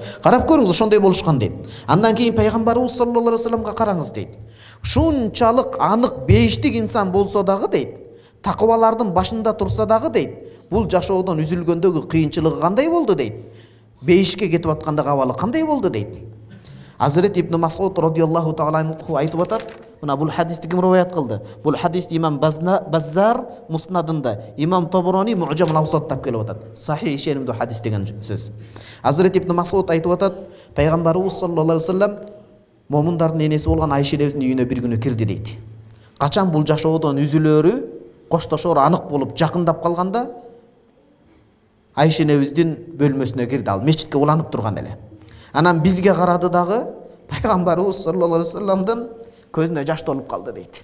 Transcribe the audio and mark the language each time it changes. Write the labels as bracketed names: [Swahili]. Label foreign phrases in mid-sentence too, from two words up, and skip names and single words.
[Kyrgyz] Карап көрүңүз, ошондой болушкан дейт. Андан кийин Пайгамбарыбыз [Arabic] صلى الله عليه وسلم [Kyrgyz] караңыз дейт. Шунчалык анык бейиштик инсан болсо дагы дейт, такыбалардын башында турса дагы дейт, бул жашоодон үзүлгөндөгү кыйынчылыгы кандай болду дейт. Бейишке кетип аткандагы абалы кандай болду дейт. Азирет Ибн Масуд [Arabic] رضي الله تعالى عنه [Kyrgyz] айтып атат. Мына бул хадисти ким риваят кылды? Бул хадисти имам Баззар Муснадында, имам Табарони Муъджам ал-Авсатта келип атат. Сахih ишенимдүү хадис деген сөз. Азирет Ибн Масуд айтып атат, Пайгамбарыбыз [Arabic] صلى الله عليه وسلم [Kyrgyz] момундардын энеси болгон Айша энебиздин үйүнө бир күнү кирди дейт. Качан бул жашоодон үзүлөрү, коштошору анык болуп жакындап калганда, Айша энебиздин бөлмөсүнө кирди, ал мечитке уланып турган эле. Анан бизге карады дагы, Пайгамбарыбыз [Arabic] صلى الله عليه وسلم [Kyrgyz] көзүнө жаш толуп калды дейт.